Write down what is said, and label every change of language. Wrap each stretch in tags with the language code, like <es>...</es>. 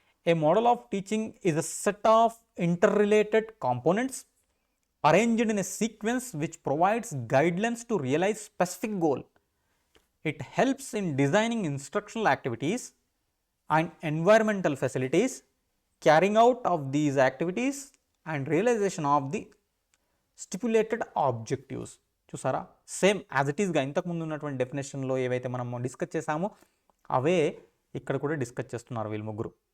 <en>A model of teaching is a set of interrelated components arranged in a sequence which provides guidelines to realize specific goal. It helps in designing instructional activities and environmental facilities, carrying out of these activities and realization of the stipulated objectives.</en> <te>చూసారా, same as it ఈస్గా ఇంతకుముందు ఉన్నటువంటి డెఫినేషన్లో ఏవైతే మనం discuss చేసామో అవే ఇక్కడ కూడా discuss చేస్తున్నారు వీళ్ళు ముగ్గురు.</te>